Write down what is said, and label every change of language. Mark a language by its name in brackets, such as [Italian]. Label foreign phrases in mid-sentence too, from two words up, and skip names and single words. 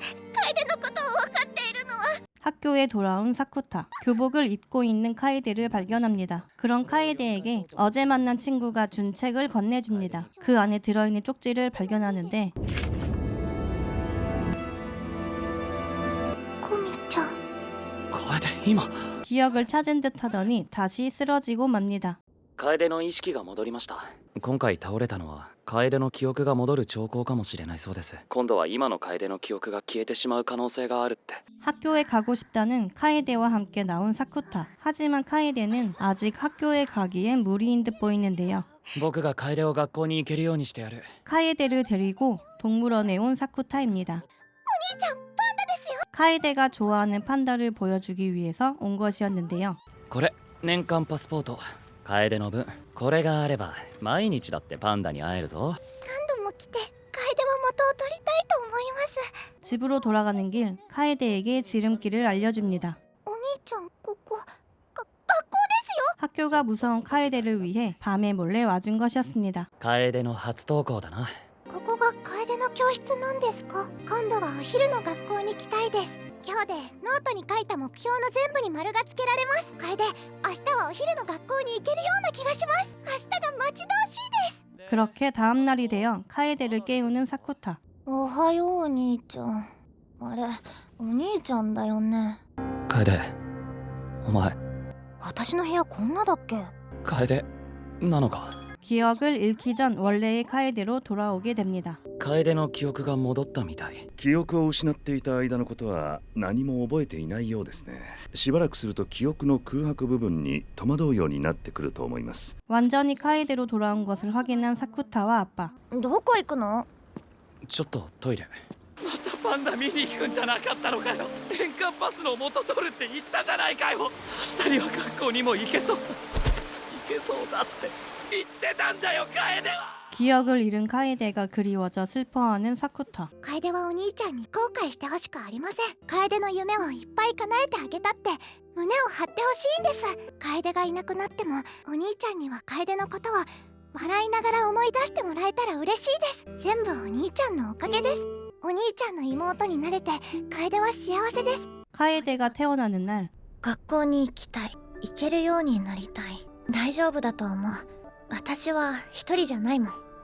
[Japanese] お兄ちゃんだけです。楓のことを分かっているのは。 [Korean] 학교에 돌아온 사쿠타. 교복을 입고 있는 카에데를 발견합니다. 그런 카에데에게 어제 만난 친구가 준 책을 건네줍니다. 그 안에 들어있는 쪽지를 발견하는데 [Japanese] コミちゃん。楓今 [Korean] 기억을 찾은 듯 하더니 다시 쓰러지고 맙니다. [Japanese] 楓の意識が戻りました。今回倒れたのは楓の記憶が戻る兆候かもしれないそうです。今度は今の楓の記憶が消えてしまう可能性があるって。 [Korean] 학교에 가고 싶다는 카에데와 함께 나온 사쿠타. 하지만 카에데는 아직 학교에 가기엔 무리인 듯 보이는데요. [Japanese] 僕が楓を学校に行けるようにしてやる。 [Korean] 카에데를 데리고 동물원에 온 사쿠타입니다. 카에데가 좋아하는 판다를 보여주기 위해서 온 것이었는데요. [Japanese] これ年間パスポート。楓の分これがあれば毎日だってパンダに会えるぞ。何度も来て、楓は元を取りたいと思います。 [Korean] 집으로 돌아가는 길 카에데에게 지름길을 알려줍니다. [Japanese] お兄ちゃん、ここ、学校ですよ。 [Korean] 학교가 무서운 카에데를 위해 밤에 몰래 와준 것이었습니다. [Japanese] 楓の初登校だな。ここが楓の教室なんですか？今度はお昼の学校に来たいです。今日でノートに書いた目標の全部に丸がつけられます。楓、明日はお昼の学校に行けるような気がします。明日が待ち遠しいです。 [Korean] 그렇게 다음 날이 되어 카에데를 깨우는 사쿠타. [Japanese] おはようお兄ちゃん。あれ、お兄ちゃんだよね。楓お前私の部屋こんなだっけ？楓なのか。 [Korean] 기억을 잃기 전 원래의 카에데로 돌아오게 됩니다. [Japanese] 楓の記憶が戻ったみたい。記憶を失っていた間のことは何も覚えていないようですね。しばらくすると記憶の空白部分に戸惑うようになってくると思います。 [Korean] 완전히 카에데로 돌아온 것을 확인한 사쿠타와 아빠. [Japanese] どこ行くの？ちょっとトイレ。またパンダ見に行くんじゃなかったのかよ。年間パスの元取るって言ったじゃないかよ。明日には学校にも行けそうだ。行けそうだって言ってたんだよ楓は。 [Korean] 기억을 잃은 카에데가 그리워져 슬퍼하는 사쿠타. [Japanese] 楓はお兄ちゃんに後悔してほしくありません。楓の夢をいっぱい叶えてあげたって胸を張ってほしいんです。楓がいなくなってもお兄ちゃんには楓のことを笑いながら思い出してもらえたら嬉しいです。全部お兄ちゃんのおかげです。お兄ちゃんの妹になれて楓は幸せです。 [Korean] 카에데가 태어나는 날 [Japanese] 学校に行きたい。行けるようになりたい。大丈夫だと思う。私は一人じゃないもん。